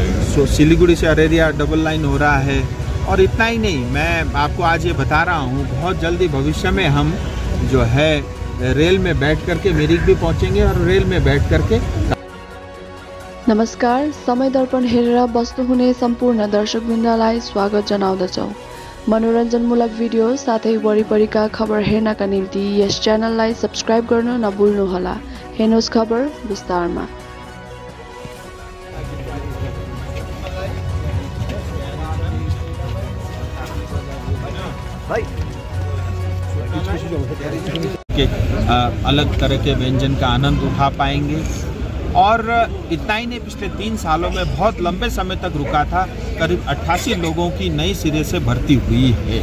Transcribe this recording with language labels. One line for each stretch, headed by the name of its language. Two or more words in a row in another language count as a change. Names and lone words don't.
Hindi: सिलीगुड़ी से अरेरिया डबल लाइन हो रहा है। और इतना ही नहीं, मैं आपको आज ये बता रहा हूँ, बहुत जल्दी भविष्य में हम जो है रेल में बैठ करके मिरिक भी पहुँचेंगे और रेल में बैठ करके।
Nepali: नमस्कार, समय दर्पण हेरेर बस्नुहुने सम्पूर्ण दर्शकवृन्दलाई स्वागत जनाउँदछौँ। मनोरञ्जनमूलक भिडियो साथै वरिपरिका खबर हेर्नका निम्ति यस च्यानललाई सब्स्क्राइब गर्न नभुल्नुहोला। हेर्नुहोस् खबर विस्तारमा।
Hindi: के अलग तरह के व्यंजन का आनंद उठा पाएंगे। और इतना ही नहीं, पिछले 3 सालों में बहुत लंबे समय तक रुका था, करीब 88 लोगों की नई सिरे से भर्ती हुई है।